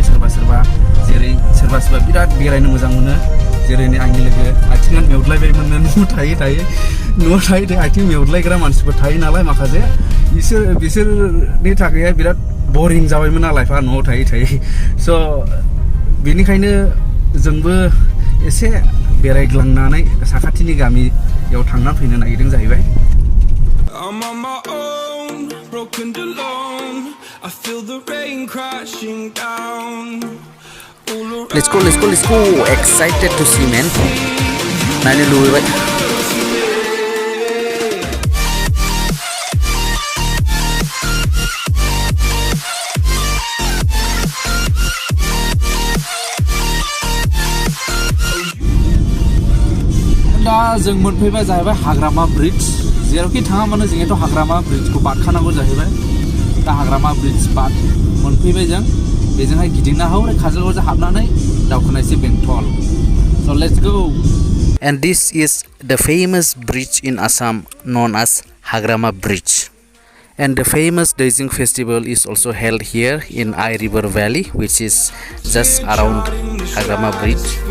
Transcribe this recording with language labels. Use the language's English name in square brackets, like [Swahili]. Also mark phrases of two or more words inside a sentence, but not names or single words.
[Bodo] सोरबा जेरै सोरबा बिराद बेरायनो मोजां मोनो जेरै आंनि लोगो आथिङा मेवदलायबायमोन न'आव थायै आथिं मेवदलायग्रा मानसिफोर थायो नालाय माखासे बिसोरनि थाखाय बिराद बरिं जाबायमोन ना लाइफआ न'आव थायै स' बेनिखायनो जोंबो एसे बेरायग्लांनानै साखाथिनि गामियाव थांना फैनो नागिरदों जाहैबाय [English] I'm on my own, broken alone. I feel the rain crashing down. Let's go. Excited to see, man. Nani lui vậy? [Bodo] दा जों मोनफैबाय जाहैबाय हाग्रामा ब्रिज जेरावखि थाङा मानो जोंथ' हाग्रामा ब्रिजखौ बारखानांगौ जाहैबाय दा हाग्रामा ब्रिज मोनफैबाय जों बेजोंहाय गिदिंना हौरै काजलगावजों हाबनानै दावखोनायसै बेंटल [English] so let's go and this is the famous bridge in Assam known as Hagrama Bridge and the famous Daising festival is also held here in I River Valley which is just around Hagrama Bridge.